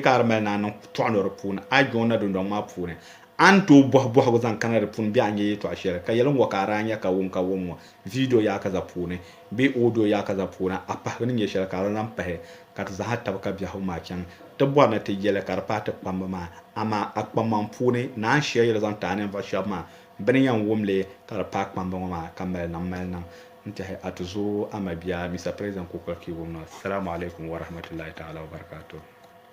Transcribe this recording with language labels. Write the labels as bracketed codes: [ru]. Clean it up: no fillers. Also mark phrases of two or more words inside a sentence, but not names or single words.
[dag] ka a di mali naa niŋ tɔɣa ni di puuni a joona dundɔŋ maa puuni an to bɔhigu zaŋ kana di puuni bee a nyɛ yɛtɔɣa shɛli ka yɛli ŋɔ ka a daa nyɛ ka wum ŋɔ video yaa ka za puuni bee audio yaa ka za puuni a pahigu ni nyɛ shɛli ka a zaŋ pahi ka ti zaŋ tabi ka biɛhigu maa chɛŋ ti bɔri ni ti yɛli ka di paai ti kpambi maa amaa a kpamman puuni naan shɛli yɛli zaŋ taai ninvuɣu shɛba maa bɛ ni yɛn wumli ka di paai kpambi ŋɔ maa ka mali niŋ n tiɛhi a ti zo ama biya [en] mr president [dag] kukul ki wumna [ar] السلام عليكم ورحمة الله تعالى وبركاته